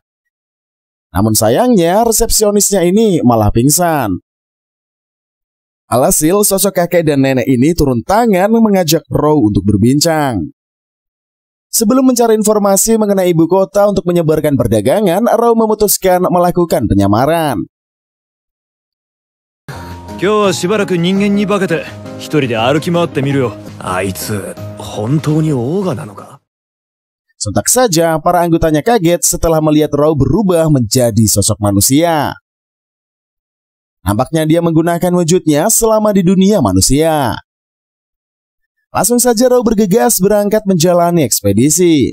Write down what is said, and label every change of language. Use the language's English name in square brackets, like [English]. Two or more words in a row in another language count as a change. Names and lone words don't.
[Indonesian] Namun sayangnya resepsionisnya ini malah pingsan. Alhasil sosok kakek dan nenek ini turun tangan mengajak Raw untuk berbincang. Sebelum mencari informasi mengenai ibu kota untuk menyebarkan perdagangan, Raw memutuskan melakukan penyamaran. [Japanese] 今日はしばらく人間に化けて一人で歩き回ってみるよ。あいつ本当にオーガなのか? [Indonesian] Sontak saja para anggotanya kaget setelah melihat Raw berubah menjadi sosok manusia. Nampaknya dia menggunakan wujudnya selama di dunia manusia. Langsung saja Raw bergegas berangkat menjalani ekspedisi.